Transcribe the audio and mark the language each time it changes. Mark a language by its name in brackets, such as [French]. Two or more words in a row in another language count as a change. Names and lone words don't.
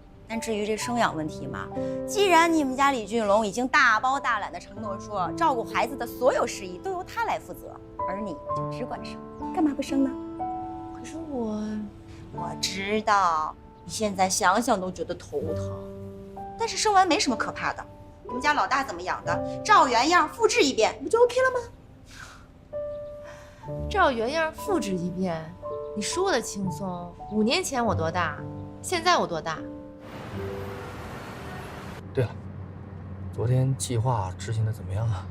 [Chinese] 但至於這生養問題嘛，既然你們家李俊龍已經大包大攬的承諾說，照顧孩子的所有事宜都由他來負責，而你就只管生，幹嘛不生呢？可是我知道你現在想想都覺得頭疼，但是生完沒什麼可怕的。你們家老大怎麼養的，照原樣複製一遍，不就 OK 了嗎？照原樣複製一遍，你說的輕鬆。5年前我多大？現在我多大？对了，昨天计劃執行的怎麼樣啊？